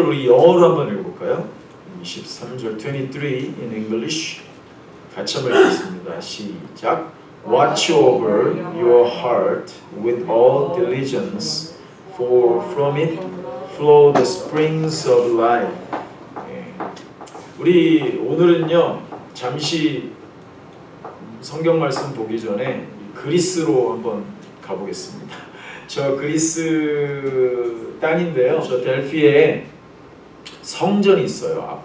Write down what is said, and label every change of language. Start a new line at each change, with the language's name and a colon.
Korean: 영어로 한번 읽어볼까요? 23절
English: 23 in English
Korean: 같이 한번 읽겠습니다. 시작.
English: Watch over your heart with all diligence, for from it flow the springs of life.
Korean: 예. 우리 오늘은요 잠시 성경 말씀 보기 전에 그리스로 한번 가보겠습니다. 저 그리스 땅인데요. 저 델피에 성전이 있어요.